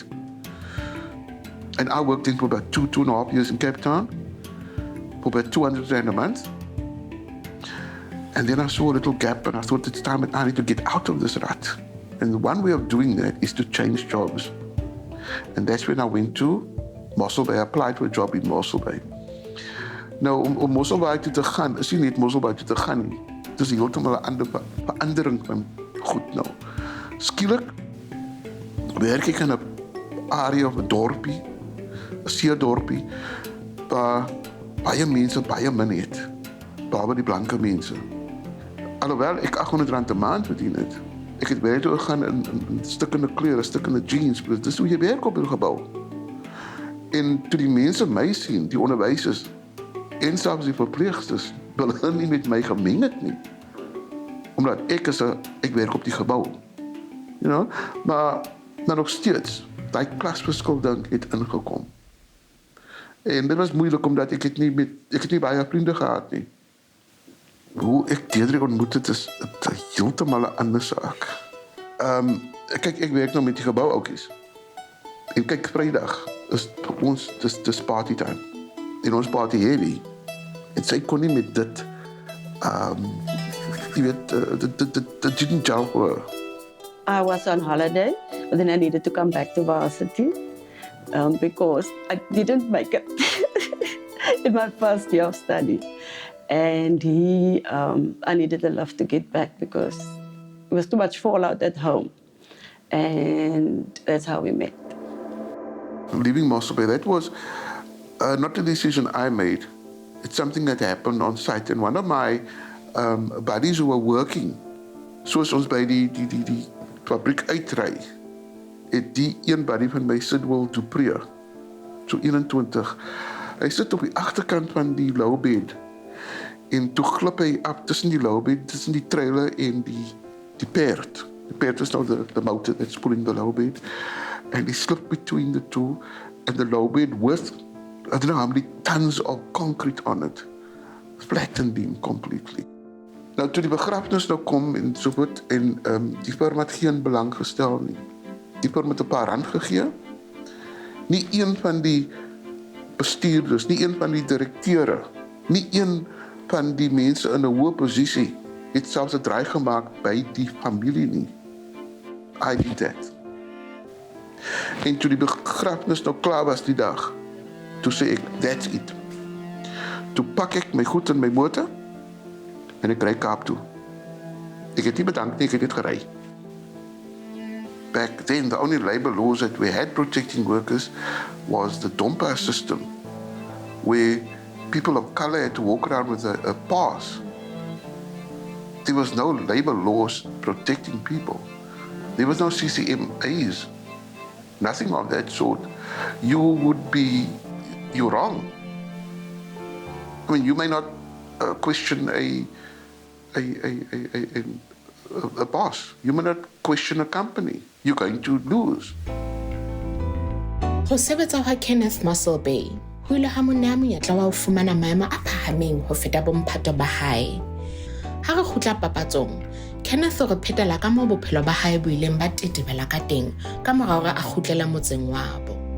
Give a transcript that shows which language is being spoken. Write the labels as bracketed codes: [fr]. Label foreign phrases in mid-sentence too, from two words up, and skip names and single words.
[en] And I worked in for about 2.5 years in Cape Town, for about 200 Rand a month. And then I saw a little gap and I thought it's time that I need to get out of this rut. And one way of doing that is to change jobs. And that's when I went to Mossel Bay. I applied for a job in Mossel Bay. [af] Nou, om Mossel Bay toe te gaan, is nie net Mossel Bay toe te gaan nie. Het is heeltemal 'n ander verandering van goed nou. Skielik werk ek in 'n area of 'n dorpie seedorpie waar baie mense baie min het, behalwe die blanke mense. Alhoewel ek R800 'n maand verdien het, ek het werk toe gegaan in stukkende klere, stukkende jeans, want dis hoe jy werk op 'n gebou. En toe die mense my sien, die onderwysers en selfs die verpleegsters, wil hulle nie met my gemeng het nie. Omdat ek werk op die gebou. [en] You know? [af] Maar nog steeds, daai klasverskil ding het ingekom. En dit was moeilik omdat ek het nie baie vriende gehad nie. Hoe ek Deirdre ontmoet het is heeltemal 'n ander saak. Kyk, ek werk nou met die gebou oukies. En kyk, Vrydag is vir ons dis [en] party time. [af] En ons party heavy. En sy kon nie met dit jy weet, dit [en] didn't gel for her. I was on holiday, but then I needed to come back to varsity because I didn't make it in my first year of study. And I needed a love to get back because it was too much fallout at home. And that's how we met. Leaving Mossel Bay, that was not a decision I made. It's something that happened on site. And one of my buddies who were working, [af] soos ons by die fabriek uitry, het die een buddy van my Sidwell Dupree, so 21, hy sit op die agterkant van die lowbed, en toe glip hy af tussen die lowbed, tussen die trailer en die perd. [en] The perd is now the motor that's pulling the lowbed, and he slipped between the two, and the lowbed with, I don't know how many tons of concrete on it, flattened him completely. [af] Nou toe die begrafnis nou kom en so voort, en die firma het geen belang gestel nie. Die firma het 'n paar rand gegee. Nie een van die bestuurders, nie een van die direkteure, nie een van die mense in 'n hoë posisie het selfs 'n draai gemaak by die familie nie. [en] I did that. [af] En toe die begrafnis nou klaar was die dag, toe sê ek, [en] that's it. [af] Toe pak ek my goed in my motor, en ek ry Kaap toe. Ek het nie bedank nie, ek het net gery. [en] Back then, the only labor laws that we had protecting workers was the Dompa system, where people of color had to walk around with a pass. There was no labor laws protecting people. There was no CCMAs, nothing of that sort. You're wrong. I mean, you may not question a boss. You may not question a company. You're going to lose. [st] Ho sebetsa ha Kenneth Mossel Bay ho ile ha monna monyetla wa ho fumana maemo a phahameng ho feta bomphato ba hae. Ha re khutla papatsong, Kenneth re phetela ka moo bophelo ba hae bo ileng ba tetebela ka teng ka mora hore a khutlela motseng wabo.